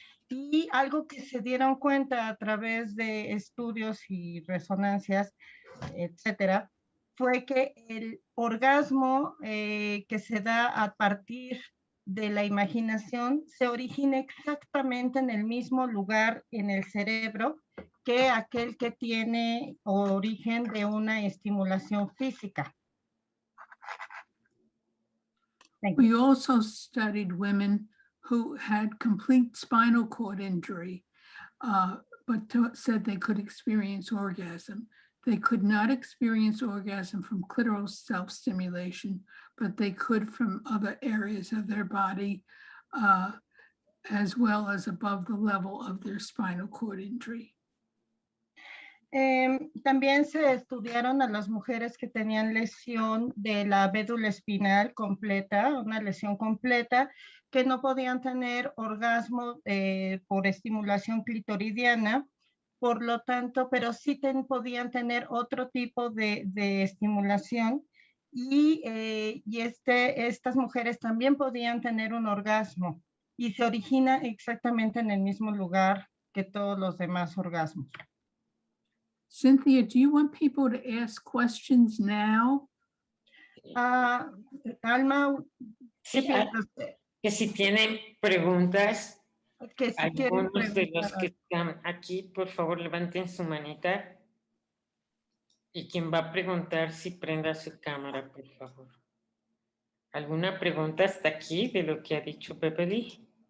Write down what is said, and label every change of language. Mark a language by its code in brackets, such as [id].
[es] Y algo que se dieron cuenta a través de estudios y resonancias, etcétera, fue que el orgasmo que se da a partir de la imaginación se origina exactamente en el mismo lugar en el cerebro que aquel que tiene origen de una estimulación física. [en] We also studied women who had complete spinal cord injury, but said they could experience orgasm. They could not experience orgasm from clitoral self-stimulation, but they could from other areas of their body, as well as above the level of their spinal cord injury. [es] También se estudiaron a las mujeres que tenían lesión de la médula espinal completa, una lesión completa, que no podían tener orgasmo por estimulación clitoridiana, por lo tanto, pero sí podían tener otro tipo de estimulación, y estas mujeres también podían tener un orgasmo, y se origina exactamente en el mismo lugar que todos los demás orgasmos. [en] Cynthia, do you want people to ask questions now? [es] Alma, ¿qué Sí, piensa usted? que si tienen preguntas, Que si quieren algunos de los preguntar. que están aquí, por favor, levanten su manita. Y quien va a preguntar, si prenda su cámara, por favor. ¿Alguna pregunta hasta aquí de lo que ha dicho Beverly?